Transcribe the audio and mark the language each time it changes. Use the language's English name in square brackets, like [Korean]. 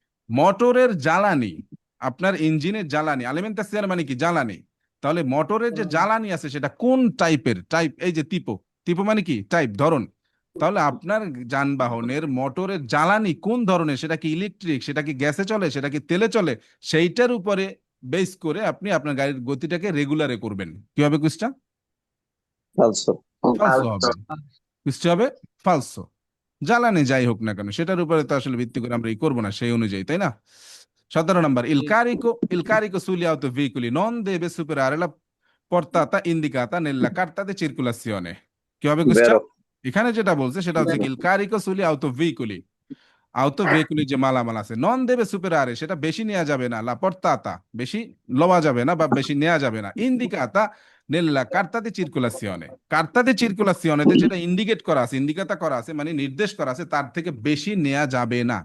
[Bangla] মোটরের জ্বালানি, আপনার ইঞ্জিনের জ্বালানি, আলিমেন্টাসিয়ান মানে কি জ্বালানি, তাহলে মোটরের যে জ্বালানি আছে সেটা কোন টাইপের, টাইপ এই যে টিপো, টিপো মানে কি টাইপ ধরন, তাহলে আপনার যানবাহনের মোটরের জ্বালানি কোন ধরনের, সেটা কি ইলেকট্রিক, সেটা কি গ্যাসে চলে, সেটা কি তেলে চলে, সেইটার উপরে বেস করে আপনি আপনার গাড়ির গতিটাকে রেগুলারে করবেন। কি হবে কুইজটা, ফালসো। ফালসো হবে, কুইজটা হবে ফালসো। জ্বালানি যাই হোক না কেন সেটার উপরে তো আসলে ভিত্তি করে আমরা ই করবো না সেই অনুযায়ী, তাই না। [Italian] 17 নাম্বার, il carico sugli autoveicoli non deve superare la portata indicata nella carta di circolazione। [Bangla] কি হবে কুইজটা, বেরো। এখানে যেটা বলছে সেটা হচ্ছে কি [Italian] il carico sugli autoveicoli, [Bangla] autoveicoli যে মালামাল আছে, নন দেবে সুপেরারে সেটা বেশি নেওয়া যাবে না, লা portata বেশি লওয়া যাবে না বা বেশি নেওয়া যাবে না, ইন্ডিকাতা [Italian] nella carta di circolazione, [Bangla] carta di circolazione তে যেটা ইন্ডিকেট করা আছে, ইন্ডিকাতা করা আছে মানে নির্দেশ করা আছে, তার থেকে বেশি নেওয়া যাবে না।